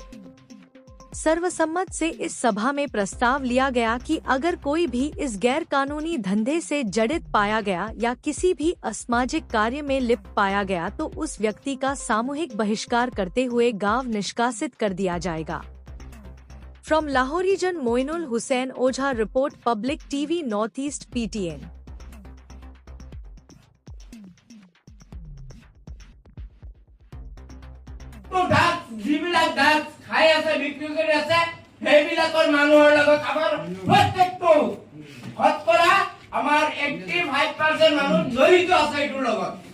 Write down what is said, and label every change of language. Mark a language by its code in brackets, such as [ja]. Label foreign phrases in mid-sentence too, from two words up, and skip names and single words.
[hi] सर्वसम्मत से इस सभा में प्रस्ताव लिया गया कि अगर कोई भी इस गैर कानूनी धंधे से जड़ित पाया गया या किसी भी असामाजिक कार्य में लिप्त पाया गया तो उस व्यक्ति का सामूहिक बहिष्कार करते हुए गांव निष्कासित कर दिया जाएगा। [en] From Lahaur region Moinul Hussain Ojha report Public TV North East PTN. [as] যিবিলাক দাঁত খাই আছে বিক্ৰী কৰি আছে সেইবিলাকৰ মানুহৰ লগত আমাৰ প্ৰত্যেকটো শতকৰা আমাৰ 85% মানুহ জড়িত আছে এইটোৰ লগত।